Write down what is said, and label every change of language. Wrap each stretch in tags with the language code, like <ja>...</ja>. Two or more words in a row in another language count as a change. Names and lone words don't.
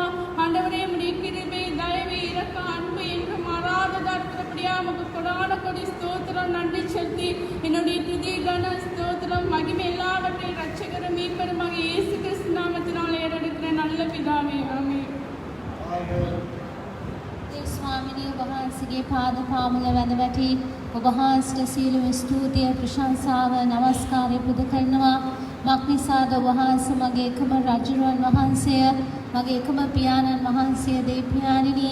<ta>ஆண்டவரே, உம்முடைய கிருபை தயவு இரக்க அன்பு என்று மாறாததா இருக்கிறபடியா உமக்கு கொடான கொடி ஸ்தோத்திரம் நன்றி செலுத்தி என்னுடைய துதி கன ஸ்தோத்திரம் மகிமை எல்லாவற்றையும் ரட்சகரும் மீட்பருமாக இயேசு கிறிஸ்து நாமத்தினால் ஏறெடுக்கிற நல்ல பிதாவே. ஆமென்.</ta> <si>ස්වාමිනී වහන්සේගේ පාද පාමුල වැඳ වැටි ඔබ වහන්සේට සියලුම ස්තුතිය ප්‍රශංසාව නමස්කාරය පුද කරනවා. මක්නිසාද ඔබ වහන්සේ මගේ එකම රජුරුවන් වහන්සේය, මගේ එකම පියාණන් වහන්සේ දෙවියන්ණනි.</si>